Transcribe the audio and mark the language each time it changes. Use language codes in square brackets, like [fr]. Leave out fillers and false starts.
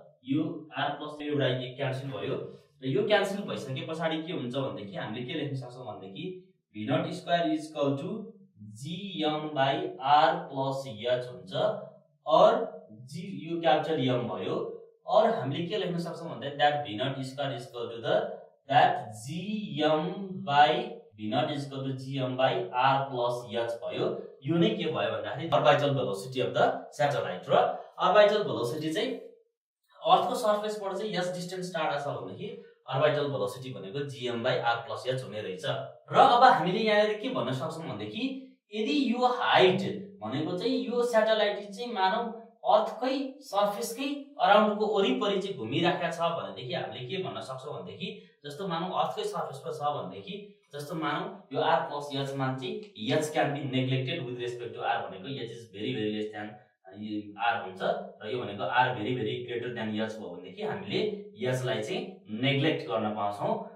[ne] यो r plus एउटा cancel भयो र यो क्यान्सल भइसके पछाडी के हुन्छ भन्दाखेरि हामीले के लेख्न सक्छौं भन्दाखेरि v0² [en] is equal to [ne] gm by r plus h हुन्छ और g यो क्यापिटल m भयो और हामीले के लेख्न सक्छौं भन्दा that v0² is equal to the that gm by [en] v naught is equal to gm by r plus h [ne] भयो। यो नै के भयो भन्दाखेरि orbital velocity of the satellite. र अर्बिटल भेलोसिटी चाहिँ अर्थको सर्फेसबाट चाहिँ यस डिस्टेन्स टाढा छ भनेदेखि अर्बिटल भेलोसिटी भनेको gm by r plus h हुने रहेछ। र अब हामीले यहाँ के भन्न सक्छौं भनेदेखि यदि यो हाइट भनेको चाहिँ यो स्याटेलाइट चाहिँ मानौ अर्थकै सर्फेसकै अराउन्डको वरिपरि चाहिँ घुमिराखेको छ भनेदेखि हामीले के भन्न सक्छौं भनेदेखि जस्तो मानौ अर्थकै सर्फेसमा छ भनेदेखि जस्तो मानौ यो r plus h मान चाहिँ [en] h can be neglected with respect to r [ne] भनेको [en] h is very less than r [ne] हुन्छ र यो भनेको [en] r very greater than h [ne] भयो भनेदेखि हामीले h लाई चाहिँ नेग्लेक्ट गर्न पाउँछौं।